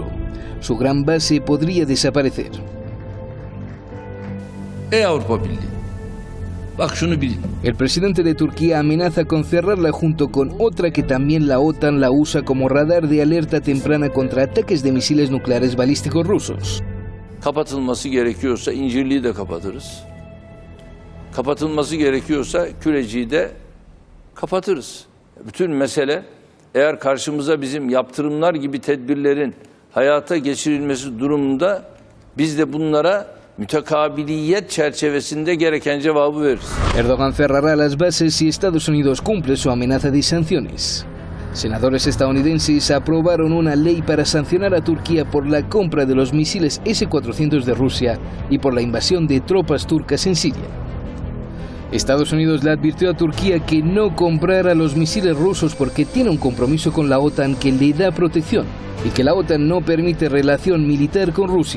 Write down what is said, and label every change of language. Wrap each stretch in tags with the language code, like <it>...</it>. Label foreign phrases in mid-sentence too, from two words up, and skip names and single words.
<es>Su gran base podría desaparecer. El presidente de Turquía amenaza con cerrarla junto con otra que también la OTAN la usa como radar de alerta temprana contra ataques de misiles nucleares balísticos rusos.</es> <tr>Kapatılması gerekiyorsa İncirliği de kapatırız. Kapatılması gerekiyorsa Küreci'yi de kapatırız. Bütün mesele eğer karşımıza bizim yaptırımlar gibi tedbirlerin hayata geçirilmesi durumunda biz de bunlara mütekabiliyet çerçevesinde gereken cevabı veririz.</tr> <es>Erdogan cerrará las bases si Estados Unidos cumple su amenaza de sanciones. Senadores estadounidenses aprobaron una ley para sancionar a Turquía por la compra de los misiles S-400 de Rusia y por la invasión de tropas turcas en Siria. Estados Unidos le advirtió a Turquía que no comprara los misiles rusos porque tiene un compromiso con la OTAN que le da protección y que la OTAN no permite relación militar con Rusia.</es>